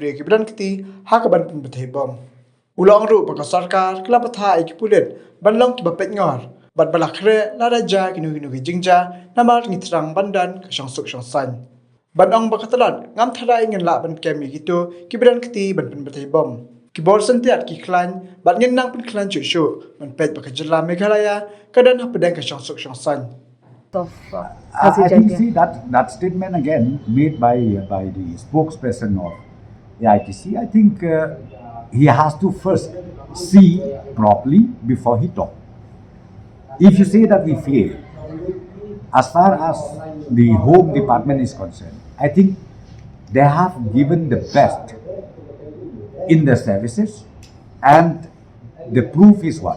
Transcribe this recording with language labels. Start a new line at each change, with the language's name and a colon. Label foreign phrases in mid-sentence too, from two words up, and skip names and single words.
Khasi: bre ki bran kiti ha ka ban pun bethebom ulang ru baka sarkar kala patha ai ki pulen ban long ki bapet ngor bat balakre la raja kinu ki jingja namal ngitrang bandan ke syangsuk Saiñ ban ong bakatalan ngam tharai ngin la ban kemi gitu ki bran kiti ban pun bethebom ki bor Syntiat ki Khlaiñ bat ngin nang Pynkhlaiñ Shuh ban pet baka Jylla Meghalaya kadan hapedang ke syangsuk Saiñ.
English: I think see that statement again made by the spokesperson of the ITC. I think he has to first see properly before he talk. If you say that we fail, as far as the Home Department is concerned, I think they have given the best in the services, and the proof is what?